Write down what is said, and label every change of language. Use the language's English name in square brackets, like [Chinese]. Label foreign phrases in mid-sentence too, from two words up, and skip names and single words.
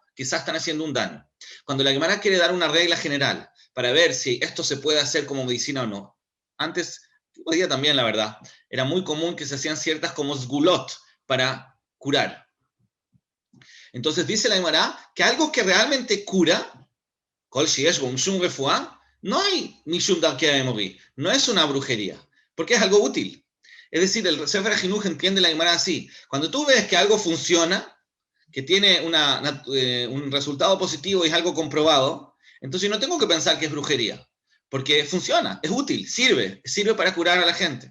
[Spanish] Quizás están haciendo un daño. Cuando la Gemara quiere dar una regla general para ver si esto se puede hacer como medicina o no, antes, hoy día también la verdad, era muy común que se hacían ciertas como sgulot para curar. Entonces dice la Gemara que algo que realmente cura, no hay [Hebrew] משום דרכי האמורי, [Spanish] no es una brujería, porque es algo útil. Es decir, el Sefer HaChinuch entiende la Gemara así. Cuando tú ves que algo funciona, que tiene un resultado positivo y es algo comprobado, entonces no tengo que pensar que es brujería, porque funciona, es útil, sirve para curar a la gente.